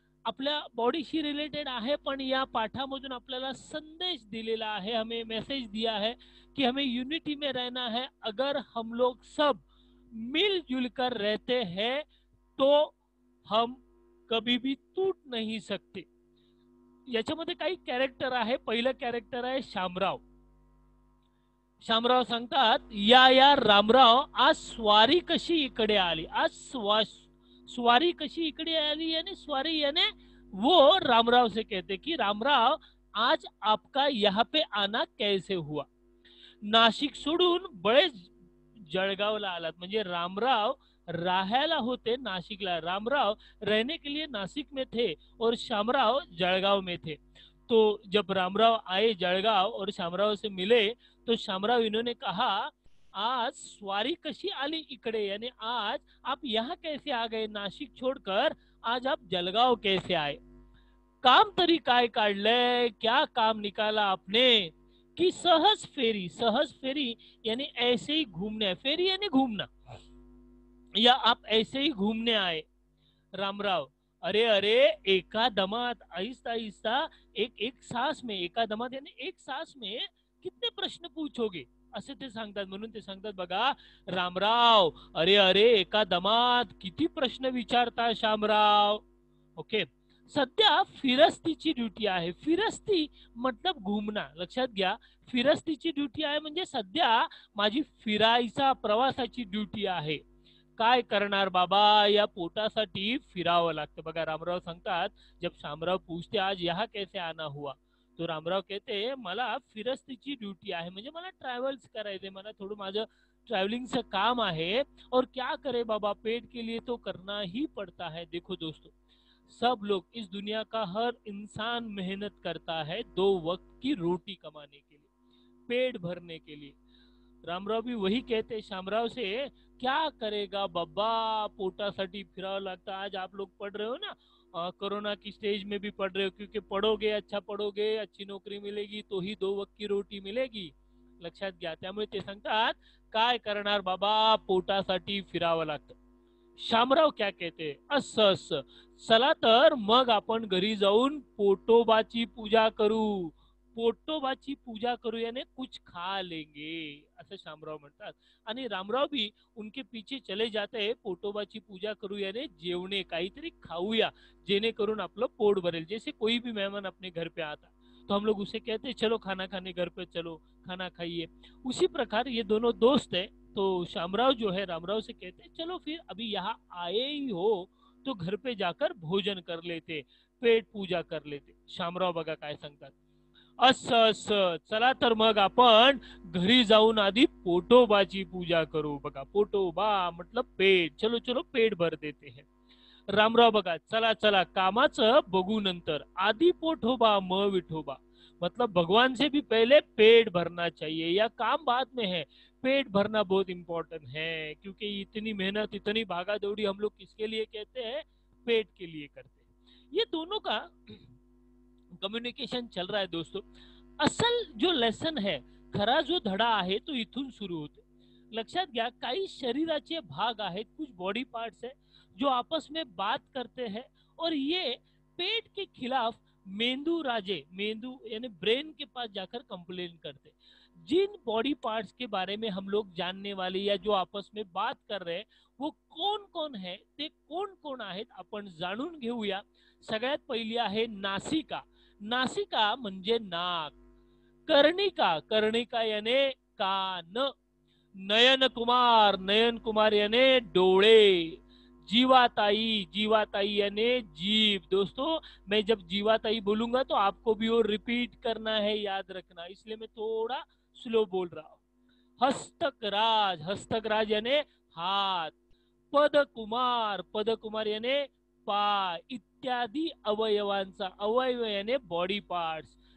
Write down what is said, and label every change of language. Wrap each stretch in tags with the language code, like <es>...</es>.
<mr>आपल्या बॉडीशी रिलेटेड आहे, पण या पाठामधून आपल्याला संदेश दिलेला आहे,</mr> <hi>हमें मैसेज दिया है कि हमें यूनिटी में रहना है. अगर हम लोग सब मिलजुल कर रहते हैं तो हम कभी भी टूट नहीं सकते.</hi> <mr>याच्यामध्ये काही कॅरेक्टर आहे. पहिलं कॅरेक्टर आहे शामराव. शामराव सांगतात, या रामराव, आज स्वारी कशी इकडे आली. आज स्वारी कशी इकडे आली,</mr> <hi>यानी स्वारी यानी वो रामराव से कहते कि रामराव, आज आपका यहाँ पे आना कैसे हुआ.</hi> <mr>नाशिक सोडून बळेच जळगावला आलात. म्हणजे रामराव राहायला होते नाशिकला.</mr> <hi>रामराव रहने के लिए नासिक में थे और शामराव जळगाव में थे. तो जब रामराव आए जळगाव और शामराव से मिले तो शामराव इन्होंने कहा,</hi> <mr>आज स्वारी कशी आली इकडे,</mr> <hi>यानी आज आप यहाँ कैसे आ गए, नाशिक छोड़कर आज आप जलगाव कैसे आए.</hi> <mr>काम तरी काय काढलंय,</mr> <hi>क्या काम निकाला आपने. कि सहज फेरी. सहज फेरी यानी ऐसे ही घूमने. फेरी यानी घूमना, या आप ऐसे ही घूमने आए. रामराव, अरे अरे,</hi> <mr>एका दमात,</mr> <hi>आहिस्ता आहिस्ता, एक एक सांस में. एका दमात यानी एक सांस में कितने प्रश्न पूछोगे,</hi> <mr>असे ते सांगतात. म्हणून ते सांगतात बघा, रामराव, अरे अरे, एका दमात किती प्रश्न विचारता शामराव. ओके, सध्या फिरस्तीची ड्युटी आहे.</mr> <hi>फिरस्ती मतलब घुमना,</hi> <mr>लक्षात घ्या. फिरस्तीची ड्युटी आहे म्हणजे सध्या माझी फिरायचा प्रवासाची ड्युटी आहे. काय करणार बाबा, या पोटासाठी फिरावं लागतं. बघा रामराव सांगतात,</mr> <hi>जब शामराव पूछते आज यहाँ कैसे आना हुआ, तो रामराव कहते</hi> <mr>मला फिरस्तीची ड्युटी आहे, म्हणजे मला ट्रॅव्हल्स करायचे, मला थोडं माझं ट्रॅव्हलिंगचं काम आहे.</mr> <hi>और क्या करे बाबा, पेट के लिए तो करना ही पड़ता है. देखो दोस्तों, सब लोग, इस दुनिया का हर इंसान मेहनत करता है 2 वक्त की रोटी कमाने के लिए, पेट भरने के लिए. रामराव भी वही कहते शामराव से, क्या करेगा बाबा,</hi> <mr>पोटासाठी फिरावं लागतं.</mr> <hi>आज आप लोग पढ़ रहे हो ना, कोरोना की स्टेज में भी पढ़ रहे हो, क्योंकि पढ़ोगे, अच्छा पढ़ोगे, अच्छी नोकरी मिलेगी तो ही 2 वक्त की रोटी मिलेगी.</hi> <mr>लक्षात घ्या. त्यामुळे ते सांगतात, काय करणार बाबा, पोटासाठी फिरावं लागतं. शामराव</mr> <hi>क्या कहते,</hi> <mr>असं असं, चला तर मग आपण घरी जाऊन पोटोबाची पूजा करू. पोटोबाची पूजा करू याने</mr> <hi>कुछ खा लेंगे,</hi> <mr>असं शामराव म्हणतात. आणि रामराव</mr> <hi>भी उनके पीछे चले जाते.</hi> <mr>पोटोबाची पूजा करू याने जेवणे, काहीतरी खाऊया जेणेकरून आपलं पोट भरेल.</mr> <hi>जैसे कोई भी मेहमान अपने घर पे आता तो हम लोग उसे कहते हैं, चलो खाना खाने घर पे चलो, खाना खाइए. उसी प्रकार ये दोनों दोस्त है. तो शामराव जो है रामराव से कहते, चलो फिर अभी यहाँ आए ही हो तो घर पे जाकर भोजन कर लेते, पेट पूजा कर लेते.</hi> <mr>शामराव बघा काय सांगतात, असं असं, चला तर मग आपण घरी जाऊन आधी पोटोबाची पूजा करू.</mr> <hi>बघा, पोटोबा मतलब पेट, चलो चलो पेट भर देते हैं.</hi> <mr>रामराव बघा, चला चला, कामाचं बघू नंतर, आधी पोटोबा म विठोबा.</mr> <hi>मतलब भगवान से भी पहले पेट भरना चाहिए, या काम बाद में है, पेट भरना बहुत इंपॉर्टेंट है. क्योंकि इतनी मेहनत, इतनी भागा दौड़ी हम लोग किसके लिए कहते हैं, पेट के लिए करते हैं. ये दोनों का कम्युनिकेशन चल रहा है दोस्तों. असल जो लेसन है,</hi> <mr>खरा जो धडा आहे तो इथून सुरू होते. लक्षात घ्या, काही शरीराचे भाग आहेत,</mr> <hi>कुछ बॉडी पार्ट्स है जो आपस में बात करते हैं, और ये पेट के खिलाफ मेंदू राजे, मेंदू यानी ब्रेन के पास जाकर कंप्लेन करते. जिन बॉडी पार्ट्स के बारे में हम लोग जानने वाले या जो आपस में बात कर रहे हैं, वो कोण कोण है,</hi> <mr>ते कोण कोण आहेत आपण जाणून घेऊया. सगळ्यात पहिली आहे नासिका. नासिका म्हणजे नाक. कर्णिका, कर्णिका याने कान. नयन कुमार, नयन कुमार याने डोळे.</mr> <hi>जीवाताई, जीवाताई यानी जीभ। दोस्तों मैं जब जीवाताई बोलूंगा तो आपको भी वो रिपीट करना है, याद रखना, इसलिए मैं थोड़ा स्लो बोल रहा हूं। हस्तकराज, हस्तकराज यानी हाथ।</hi> <mr>पदकुमार, पदकुमार यानी पाय इत्यादि अवयवांचा, अवयव यानी बॉडी पार्ट्स।</mr>